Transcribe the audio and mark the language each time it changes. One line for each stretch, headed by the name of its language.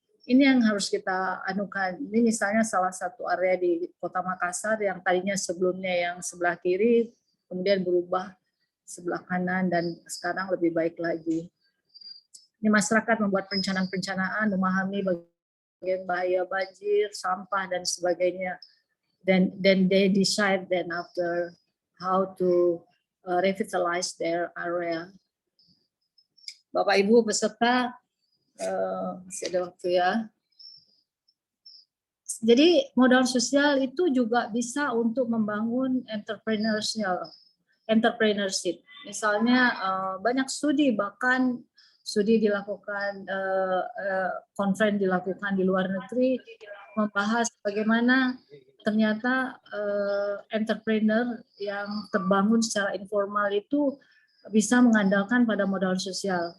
Indonesian: Ini yang harus kita anukan. Ini misalnya salah satu area di Kota Makassar yang tadinya sebelumnya yang sebelah kiri, kemudian berubah sebelah kanan, dan sekarang lebih baik lagi. Ini masyarakat membuat perencanaan-perencanaan, memahami bagian bahaya banjir, sampah, dan sebagainya.
English: Then they decide then after how to revitalize their area.
Indonesian: Bapak Ibu peserta, masih ada waktu ya. Jadi modal sosial itu juga bisa untuk membangun entrepreneurship. Misalnya banyak studi, bahkan studi dilakukan, conference dilakukan di luar negeri, membahas bagaimana ternyata entrepreneur yang terbangun secara informal itu bisa mengandalkan pada modal sosial.